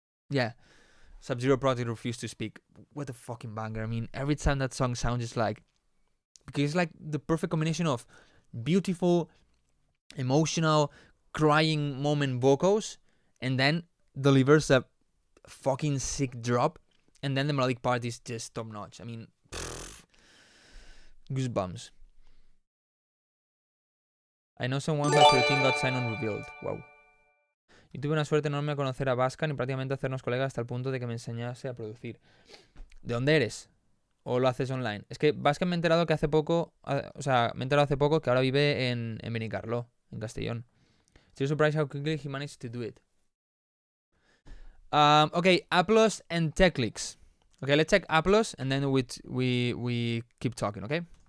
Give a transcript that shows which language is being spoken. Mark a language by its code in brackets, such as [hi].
[en] Yeah, Sub-Zero Project, Refuse to Speak. What a fucking banger. I mean, every time that song sounds just like, because it's like the perfect combination of beautiful, emotional, crying moment vocals, and then delivers a fucking sick drop, and then the melodic part is just top notch. I mean, goosebumps. I know someone who at 13 got signed on Revealed. Wow. [es] Y tuve una suerte enorme a conocer a Bascan y prácticamente hacernos colegas hasta el punto de que me enseñase a producir. ¿De dónde eres? ¿O lo haces online? Es que Bascan me he enterado que hace poco, me he enterado hace poco que ahora vive en Benicarló, en Castellón. [en] Still surprised how quickly he managed to do it. Okay, Applause and Techlix. Okay, let's check Applause and then we keep talking, okay?